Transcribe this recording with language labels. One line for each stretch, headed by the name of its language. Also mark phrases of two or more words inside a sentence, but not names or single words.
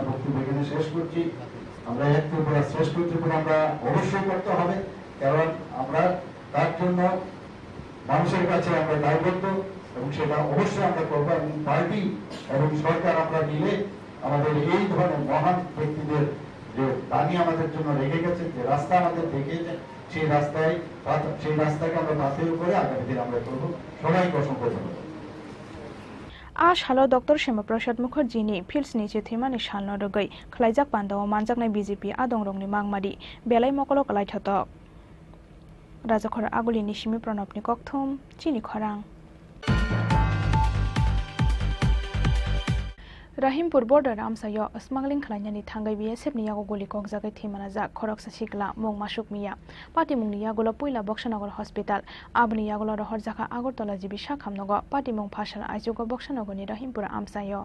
Bangla: বক্তব্য এখানে শেষ করছি আমরা এক ত্রিপুরা শ্রেষ্ঠ ত্রিপুরা আমরা অবশ্যই করতে হবে কারণ আমরা তার জন্য মানুষের কাছে আমরা দায়বদ্ধ এবং সেটা অবশ্যই আমরা করবো এবং পার্টি এবং সরকার আমরা মিলে আমাদের এই ধরনের মহান ব্যক্তিদের যে দানি আমাদের জন্য রেখে গেছে যে রাস্তা আমাদের দেখিয়েছে সেই রাস্তাকে আমরা পাথেয় করে আগামী দিন আমরা করবো সবাইকে অসংখ্য ধন্যবাদ
Kok Borok: आश हालो डॉक्टर श्यामाप्रसाद मुखार्जीनि फिल्ड्सनि चिथिमानि सालनो रगै खलाइजाक पान्डाव मानजाकनाय बीजेपी आदंरंनि मांगमारि बेलाय मकल कलायथतक राजाखर आगुलिनि सिमि प्रणबनि ककथुम चिनि खरां रहिमपुर बर्डार आमसायो स्मागलिं खालायनानै थांगाय बीएसएफ नि यागो गलि ककजागै थैमानाजा खरक सासिकला मुं मासुक मिया पार्टी मुंनि यागोलो पुइला बक्सनगर हस्पिटाल आबनि यागोलो रहर जाखा आगरतला जिबि साखामनगो पार्टी मुं फासाल आइजुगो बक्सनगरनि रहिमपुर आमसायो